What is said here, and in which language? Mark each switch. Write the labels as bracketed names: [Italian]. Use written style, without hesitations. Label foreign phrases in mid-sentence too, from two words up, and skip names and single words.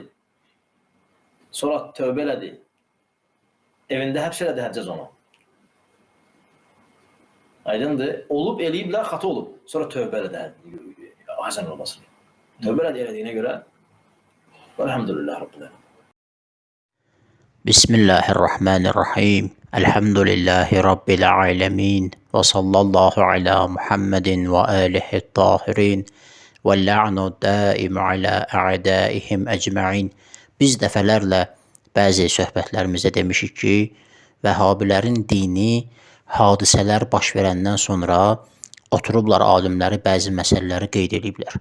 [Azerbaijani] Sonra tövbə elədi. Evində həbs elədi Həccac onu. Aydındır, olub, eləyiblər, xata olub. Sonra tövbə elədi Həsən Əl-Basri. Tövbə elədiyinə görə [Arabic] الحمد لله رب العالمين. Bismillahirrahmanirrahim. الحمد لله رب العالمين. وصلى الله على محمد وآله الطاهرين. واللعن الدائم على أعدائهم أجمعين. [Azerbaijani] Biz dəfələrlə bəzi söhbətlərimizdə demişik ki, Vəhabilərin dini hadisələr baş verəndən sonra oturublar alimləri bəzi məsələləri qeyd ediblər.